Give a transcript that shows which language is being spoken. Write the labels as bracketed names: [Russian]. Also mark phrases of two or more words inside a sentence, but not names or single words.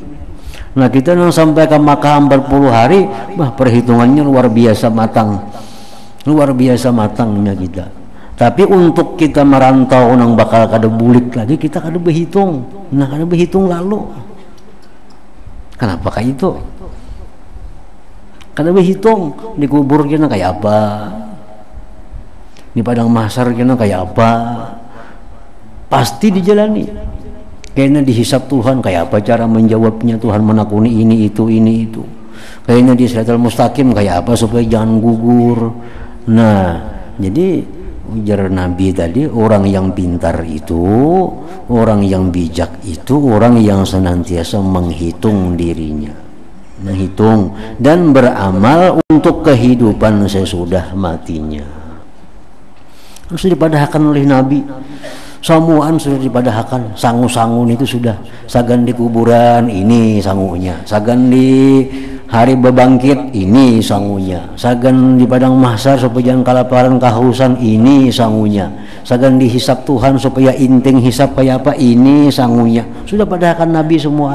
[Indonesian] Nah kita nang sampai ke Makkah 40 hari, perhitungannya luar biasa matang, luar biasa matangnya kita. [Banjar] Tapi untuk kita merantau nang bakal kada bulik lagi, kita kada berhitung. Nah kada berhitung lalu. Kenapa kayak itu? Kada berhitung di kubur kita kayak apa, di padang mahsyar kita kayak apa. Pasti dijalani, kayaknya dihisap Tuhan kayak apa cara menjawabnya, Tuhan menakuni ini itu, kayaknya di Siratal Mustaqim kayak apa supaya jangan gugur. [Indonesian] Nah jadi ujar Nabi tadi, orang yang pintar itu, orang yang bijak itu, orang yang senantiasa menghitung dirinya, menghitung dan beramal untuk kehidupan sesudah matinya. [Banjar] Harus dipadahkan oleh Nabi. Samuan sudah dipadahkan, sangu-sangun itu sudah, sagan di kuburan ini sangunya, sagan di hari bebangkit ini sangunya, sagan di padang mahsyar supaya jangan kelaparan kehausan ini sangunya, sagan dihisap Tuhan supaya inting hisap kayak apa ini sangunya, sudah padahkan Nabi semua.